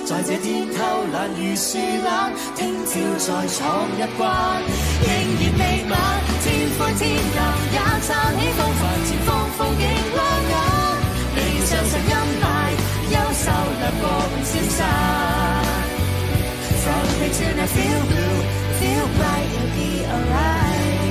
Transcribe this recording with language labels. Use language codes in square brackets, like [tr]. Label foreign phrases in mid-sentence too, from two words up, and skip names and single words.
[yue] 這天偷懶如樹懶，聽朝再闖一關。仍然未晚，天灰天藍也撐起風帆，前方風景亮眼。理想像陰霾，優秀掠過不消散。 [en] From here to now feel blue, feel bright, you'll be alright.